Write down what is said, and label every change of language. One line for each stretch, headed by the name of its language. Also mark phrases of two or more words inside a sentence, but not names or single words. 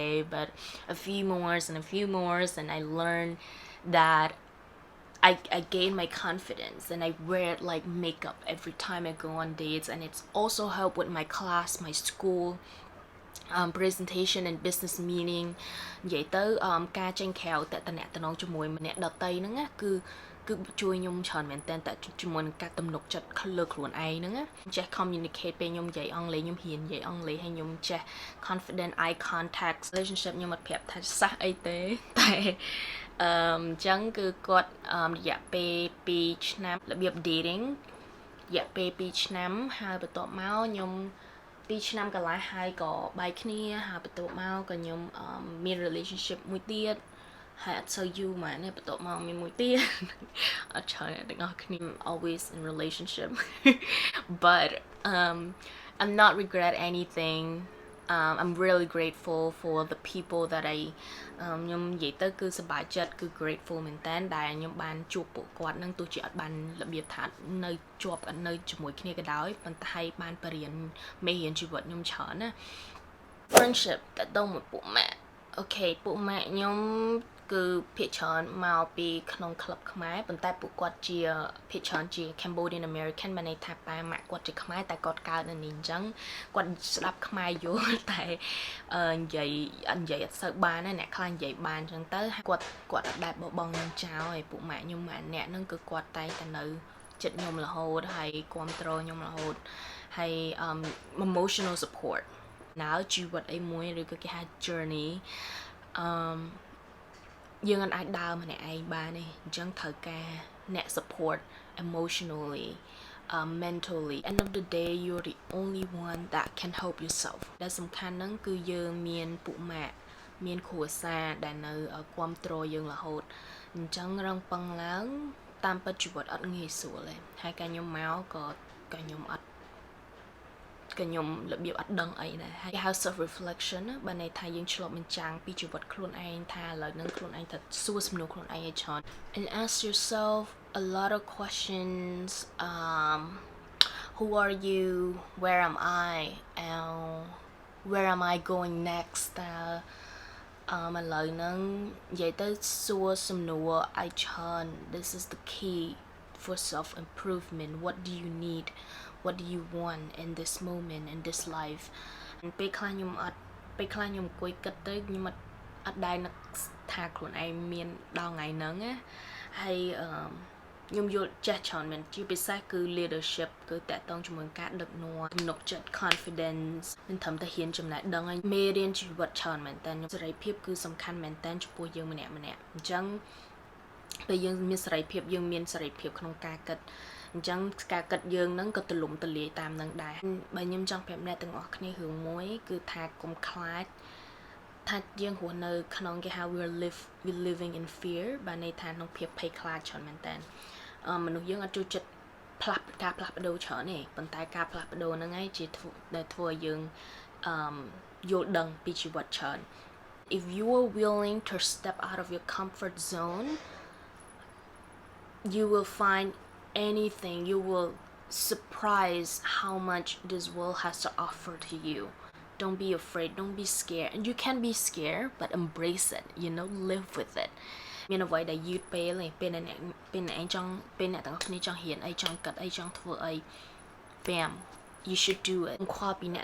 English: But a few more and I learned that I gain my confidence and I wear like makeup every time I go on dates and it's also helped with my class, my school, presentation and business meeting
Khmer: និយាយទៅការចេញក្រៅតតំណងជាមួយអ្នកដតីហ្នឹងគឺជួយខ្ញុំច្រើនមែនតើជាមួយនឹងការទំនុកចិត្តលើខ្លួនឯងហ្នឹងចេះ
English: communicate
Khmer: ពេលខ្ញុំនិយាយអង់គ្លេសខ្ញុំហ៊ាននិយាយអ ង់គ្លេសហើយខ្ញុំចេះ
English: confident eye contact relationship
Khmer: ខ្ញុំអត់ប្រាប់ថាសះអីទេតែអញ្ចឹងគឺគាត់រយៈពេល2ឆ្នាំរបៀប dating រយៈពេល2ឆ្នាំហើយបន្ទាប់មកខ្ញុំ2ឆ្នាំកន្លះហើយក៏បែកគ្នាហើយបន្ទាប់មកក៏ខ្ញុំមាន relationship មួយទៀតហើយអត់សូវយូរ ហ្មងបន្ទាប់មកមានមួយទៀតអត់ច្រើនទាំងអស់គ្នា
English: always in relationship but I'm not regret anything I'm really grateful for the people that I
Khmer: ខ្ញុំនិយាយទៅគឺសប្បាយចិត្តគឺ grateful មែនតើដែលខ្ញុំបាន ជួបពួកគាត់នឹងទោះជាអត់បានរបៀបថានៅជាប់នៅជាមួយគ្នាក៏ដោយប៉ុន្តែបានបរៀនមេរៀនជីវិតខ្ញុំច្រើនណា friendship តើត មកពួកម៉ាក់អូខេពួកម៉ាក់ខ្ញុំគឺភាគច្រើនមកពីក្នុងក្លឹបខ្មែរប៉ុន្តែពួកគាត់ជាភាគច្រើន ជា
English: Cambodian American
Khmer: បានន័យថាប៉ាម៉ាក់គាត់ជាខ្មែរតែគាត់កើតនៅនេះអញ្ចឹងគាត់ស្ដាប់ខ្មែរយល់តែនិយាយអត់សូវបានណាអ្នកខ្លះនិយាយបានអញ្ចឹងទៅគាត់អត់ដែលបបងខ្ញុំចោលហើយពួកម៉ាក់ខ្ញុំម៉ាក់អ្នកហ្នឹងគឺគាត់តែនៅចិត្តខ្ញុំរហូតហើយគ្រប់គ្រងខ្ញុំរហូតហើយ
English: emotional support now
Khmer: ជីវិតអីមួយឬក៏គេហៅ journey យើងអាចដើរម្នាក់ឯងបានទេអញ្ចឹងត្រូវការអ្នក
English: support emotionally mentally end of the day you're the only one that can help yourself
Khmer: ដែលសំខាន់ហ្នឹងគឺយើងមានពួកម៉ាក់មានគ្រួសារដែលនៅគ្រប់គ្រងយើងរហូតអញ្ចឹងរងពឹងឡើងតាមពិតជីវិតអត់ងាយស្រួលទេហើយការខ្ញុំមកក៏ខ្ញុំអត់ខ្ញុំរបៀបអត់ដឹងអីដែរហើយហៅ
English: self reflection
Khmer: បើន័យថា យើងឆ្លប់បញ្ចាំងពីជីវិតខ្លួនឯងថាឥឡូវហ្នឹងខ្លួនឯងត្រូវសួរសំណួរខ្លួនឯងឲ្យច្រើន
English: and ask yourself a lot of questions who are you where am I and where am I going next
Khmer: ឥឡូវហ្នឹងនិយាយទៅសួរសំណួរឲ្យច្រើន
English: this is the key for self improvement what do you need what do you want in this moment in this life
Khmer: ពេលខ្លះខ្ញុំអង្គុយគិតទៅខ្ញុំអត់ដែរនឹកថាខ្លួនឯងមានដល់ថ្ងៃហ្នឹងណាហើយខ្ញុំយល់ចេះច្រើនមែនជាពិសេសគឺ leadership គឺតាក់ទងជាមួយការដឹកនាំទំនុកចិត្ត confidence មិនត្រឹមតែហ៊ានចំណេះដឹងហើយមេរៀនជីវិតច្រើនមែនតើសេរីភាពគឺសំខាន់មែនតើ ចំពោះយើងម្នាក់អញ្ចឹងពេលយើងមានសេរីភាពយើងមានសេរីភាពក្នុងការគិតអញ្ចឹងការគិតយើងហ្នឹង ក៏ទលំទលាយតាមនឹងដែរបើខ្ញុំចង់ប្រាប់អ្នកទាំងអស់គ្នារឿងមួយគឺថាកុំខ្លាចថាយើងរស់នៅក្នុងគេហៅ
English: we living in fear
Khmer: បានន័យថាក្នុងភាពភ័យខ្លាចច្រើនមែនតើមនុស្សយើងអត់ចូលចិត្តការផ្លាស់ប្ដូរច្រើនទេប៉ុន្តែការផ្លាស់ប្ដូរហ្នឹងឯងជាដែលធ្វើឲ្យយើងយល់ដឹងពីជីវិតច្រើន
English: if you are willing to step out of your comfort zone you will find anything you will surprise how much this world has to offer to you don't be afraid don't be scared and you can be scared but embrace it live with it
Khmer: មានអ្វីដែលយឺតពេលឯងពេលអ្នកឯងចង់ពេលអ្នកទាំងអស់គ្នាចង់ហ៊ានអីចង់កាត់អីចង់ធ្វើអី
English: bam you should do it
Khmer: ខ្វល់ពីអ្នក